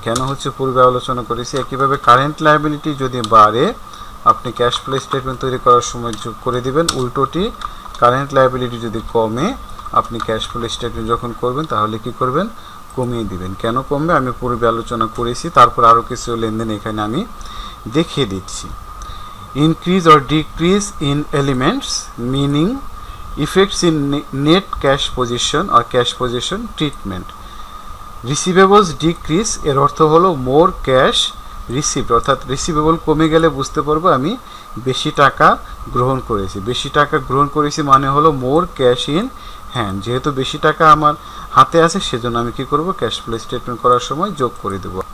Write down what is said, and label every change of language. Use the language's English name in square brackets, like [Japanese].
[Bangla] কেন হচ্ছে পূর্বে আলোচনা করেছি। একইভাবে কারেন্ট লায়াবিলিটি যদি বাড়ে আপনি ক্যাশ ফ্লো স্টেটমেন্ট তৈরি করার সময় যোগ করে দিবেন। উল্টোটি কারেন্ট লায়াবিলিটি যদি কমে আপনি ক্যাশ ফ্লো স্টেটমেন্ট যখন করবেন তাহলে কি করবেন, কমিয়ে দিবেন। কেন কমবে আমি পূর্বে আলোচনা করেছি। তারপর আরও কিছু লেনদেন এখানে আমি দেখিয়ে দিচ্ছি। [English] Increase or decrease in elements meaning effects in net cash position or cash position treatment. [Bangla] Receivables decrease এর অর্থ হলো [English] more cash received, [Bangla] অর্থাৎ রিসিভেবল কমে গেলে বুঝতে পারবো আমি বেশি টাকা গ্রহণ করেছি। বেশি টাকা গ্রহণ করেছি মানে হলো [English] more cash in hand। [Bangla] যেহেতু বেশি টাকা আমার হাতে আছে সেজন্য আমি কি করব, ক্যাশ ফ্লো স্টেটমেন্ট করার সময় যোগ করে দেব।